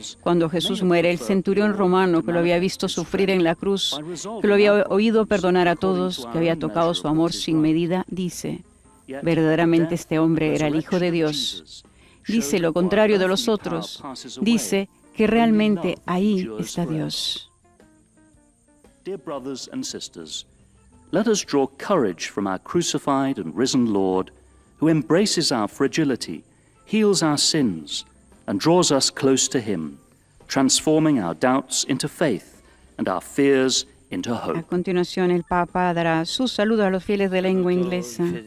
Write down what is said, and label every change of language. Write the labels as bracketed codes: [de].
[es] Cuando Jesús muere, el centurión romano que lo había visto sufrir en la cruz, que lo había oído perdonar a todos, que había tocado su amor sin medida, dice, verdaderamente este hombre era el Hijo de Dios. Dice lo contrario de los otros. Dice que realmente ahí está Dios. [en] Dear brothers and sisters, let us draw courage from our crucified and risen Lord, who embraces our fragility, heals our sins, and draws us close to Him, transforming our doubts into faith and our fears into [es] A [en] hope. [es] continuación, el Papa dará su saludo a los fieles de lengua inglesa.